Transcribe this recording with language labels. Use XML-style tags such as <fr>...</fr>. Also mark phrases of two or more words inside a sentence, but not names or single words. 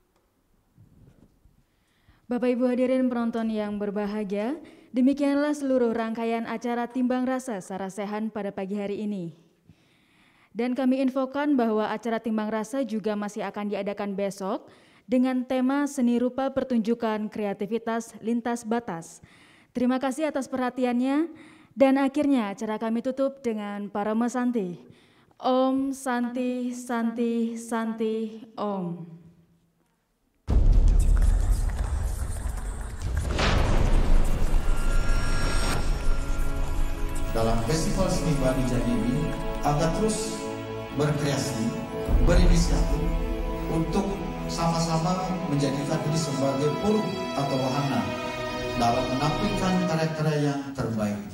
<id>Bapak Ibu hadirin penonton yang berbahagia, demikianlah seluruh rangkaian acara Timbang Rasa Sarasehan pada pagi hari ini. Dan kami infokan bahwa acara Timbang Rasa juga masih akan diadakan besok dengan tema seni rupa pertunjukan kreativitas lintas batas. Terima kasih atas perhatiannya, dan akhirnya acara kami tutup dengan Parama Santi.</id> <sa>Om Santi Santi Santi Om.</sa> <id>Dalam Festival Seni Bali Jani ini agar terus berkreasi, berinisiatif untuk sama-sama menjadikan diri sebagai forum atau wahana dalam menampilkan karya-karya yang terbaik.</id>